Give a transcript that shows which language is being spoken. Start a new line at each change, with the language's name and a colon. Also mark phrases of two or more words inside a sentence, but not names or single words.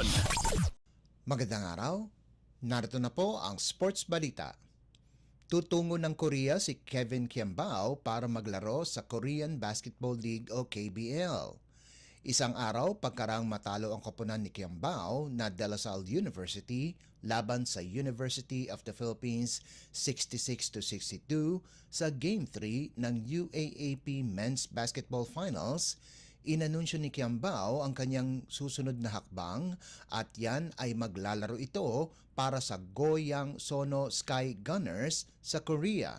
Filipino: Magandang araw. Narito na po ang sports balita. Tutungo ng Korea si Kevin Kiambao para maglaro sa Korean Basketball League o KBL. Isang araw pagkarang matalo ang koponan ni Kiambao na De La Salle University laban sa University of the Philippines 66-62 sa Game 3 ng UAAP Men's Basketball Finals, inanunsyo ni Kiambao ang kanyang susunod na hakbang at yan ay maglalaro ito para sa Goyang Sono Sky Gunners sa Korea.